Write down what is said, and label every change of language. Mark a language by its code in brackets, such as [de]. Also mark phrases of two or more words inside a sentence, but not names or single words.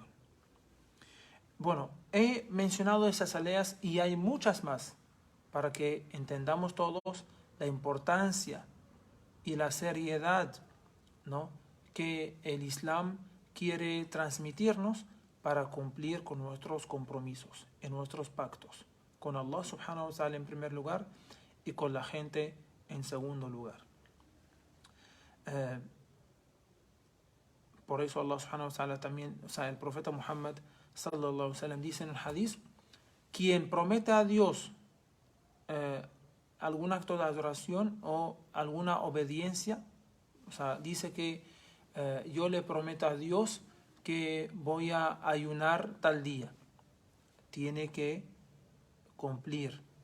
[es] Bueno, he mencionado esas aleas y hay muchas más para que entendamos todos la importancia y la seriedad, ¿no?, que el Islam quiere transmitirnos para cumplir con nuestros compromisos, en nuestros pactos, con [ar] الله سبحانه وتعالى [es] en primer lugar y con la gente en segundo lugar. Por eso [ar] الله سبحانه وتعالى [es] también, el profeta Muhammad [ar] صلى الله عليه وسلم [es] dice en el hadith, quien promete a Dios algún acto de adoración o alguna obediencia, dice que yo le prometo a Dios que voy a ayunar tal día, tiene que cumplir.